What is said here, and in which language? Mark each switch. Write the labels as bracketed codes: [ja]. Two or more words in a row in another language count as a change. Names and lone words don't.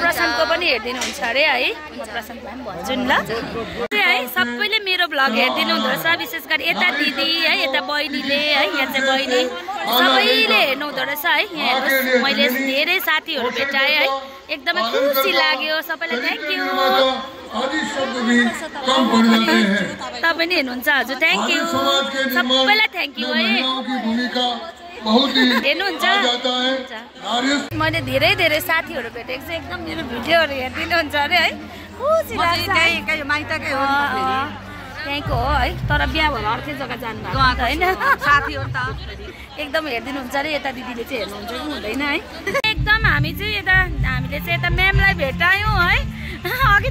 [ne] प्रशान्तको पनि हेरिदिनुहुन्छ अरे है। म प्रशान्तलाई पनि भन्छु नि ल है। सबैले मेरो ब्लग हेरिदिनु हुँदो रहेछ विशेष गरी यता दिदी है यता बहिनीले है यहाँ चाहिँ बहिनी सबैले हेर्नु हुँदो रहेछ है। यहाँ हेर्नुहोस् मैले धेरै साथीहरू भेटाएँ है एकदमै खुसी लाग्यो सबैलाई [en] thank you. [hi] को भी कम पड़ जाते हैं। [ne] तपाईँ नि हेर्नुहुन्छ हजुर [en] thank you [hi] समाज के निर्माण [ne] सबैलाई [en] thank you [ne] है [hi] महिलाओं की भूमिका बहुत ही [ne] हेर्नुहुन्छ [hi] आ जाता है। [ne] मैले धेरै धेरै साथीहरू भेटेको छु एकदम मेरो भिडियोहरू हेरिदिनुहुन्छ अरे है खुसी लाग्छ त्यहीँको हो है तर बिहा भएर अर्कै जग्गा जानु भएको होइन साथीहरू त एकदम हेरिदिनुहुन्छ अरे यता दिदीले चाहिँ हेर्नुहुन्छ कि हुँदैन है एकदम हामी चाहिँ यता हामीले चाहिँ यता म्यामलाई भेटायौँ है अघि